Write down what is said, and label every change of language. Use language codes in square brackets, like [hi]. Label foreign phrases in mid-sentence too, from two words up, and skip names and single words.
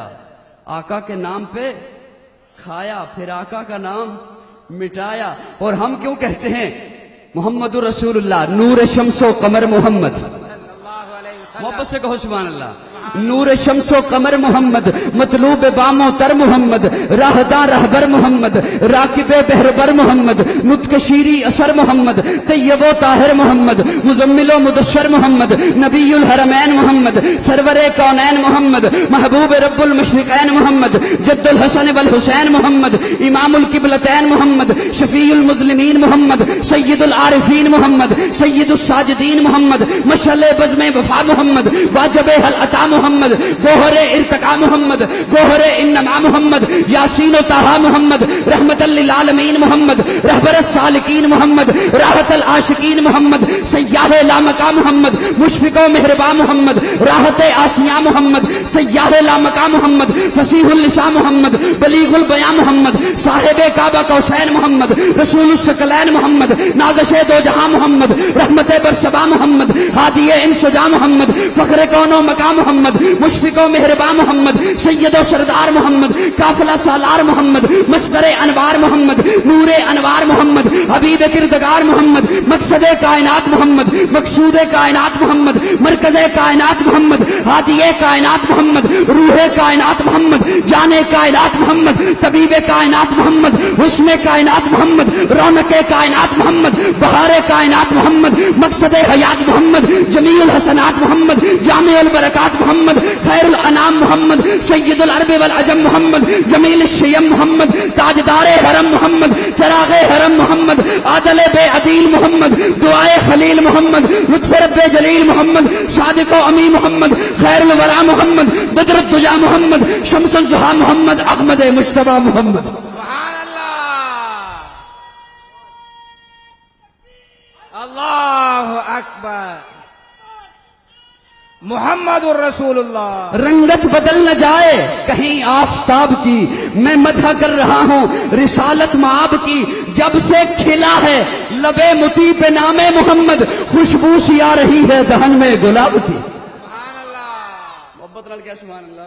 [hi] आका के नाम पे खाया फिर आका का नाम मिटाया। और हम क्यों कहते हैं [ar] محمد رسول الله, [hi] नूर शम्सो कमर मोहम्मद। [ar] صلى الله عليه وسلم. [hi] मोहब्बत से कहो [ar] سبحان الله. [hi] नूर शम्सो कमर मोहम्मद, मतलूब बामो तर मोहम्मद, राहदा रहबर मोहम्मद, राकिबे बहरबर मोहम्मद, नुत्क शीरी असर मोहम्मद, तैयबो ताहिर मोहम्मद, मुजम्मिलो मुदस्सर मोहम्मद, नबीयुल हरमैन मोहम्मद, सरवरे कौनैन मोहम्मद, महबूब रब्बुल मशरिकैन मोहम्मद, जद्दुल हसन वल हुसैन मोहम्मद, इमामुल किबलतैन मोहम्मद, शफीउल मुज़लिमीन मोहम्मद, सय्यदुल आरिफीन मोहम्मद, सय्यदुस साजिदीन मोहम्मद, मशअले बज़्मे वफा मोहम्मद, वाजिबे हल अता मोहम्मद, गोहरे इर्तका मोहम्मद, गोहरे इन्नमा मोहम्मद, यासीन व ताहा मोहम्मद, रहमतल लिल आलमीन मोहम्मद, रहबर सालिकीन मोहम्मद, राहतल आशिकीन मोहम्मद, सय्याह लामका मोहम्मद, मुशफिक व मेहरबा मोहम्मद, राहत आसिया मोहम्मद, सय्याह लामका मोहम्मद, फसीहुल लिसा मोहम्मद, बलीगुल बयां मोहम्मद, साहिबे काबा कौसैन मोहम्मद, रसूलुस सकलैन मोहम्मद, नाज़िशे दो जहां मोहम्मद, रहमते बरसबा मोहम्मद, हादिये इंसजा मोहम्मद, फखरे कौनो मका मोहम्मद, मुशफिको मेहरबा मोहम्मद, सैयदो सरदार मोहम्मद, काफिला सालार मोहम्मद, मस्दरे अनवार मोहम्मद, नूरे अनवार मोहम्मद, हबीब किरदगार मोहम्मद, मकसदे कायनात मोहम्मद, मकसूदे कायनात मोहम्मद, मरकजे कायनात मोहम्मद, हादिये कायनात मोहम्मद, रूहे कायनात मोहम्मद, जाने कायनात मोहम्मद, तबीबे कायनात मोहम्मद, हुस्ने कायनात मोहम्मद, रौनके कायनात मोहम्मद, बहारे कायनात मोहम्मद, मकसदे हयात मोहम्मद, जमीउल हसनात मोहम्मद, जामिउल बरकात मोहम्मद, खैरुल अनाम मोहम्मद, सय्यदुल अरब वल अजम मोहम्मद, जमील शयम मोहम्मद, ताजदारे हरम मोहम्मद, चरागे हरम मोहम्मद, आदले बे अदील मोहम्मद, दुआए खलील मोहम्मद, लुत्फ रब्बे जलील मोहम्मद, सादिको अमी मोहम्मद, खैरुल वरा मोहम्मद, बदरुद दुजा मोहम्मद, शम्सुल जुहा मोहम्मद, अहमद मुश्तबा मोहम्मद। [ar] سبحان الله، الله أكبر. محمد رسول الله. [hi] रंगत बदल न जाए कहीं आफताब की, मैं मदह कर रहा हूँ रिसालत माब की। जब से खिला है लबे मुती पे नामे मोहम्मद, खुशबू सी आ रही है दहन में गुलाब की। [ar] سبحان الله, [hi] मोहब्बत नाल क्या [ar] سبحان الله,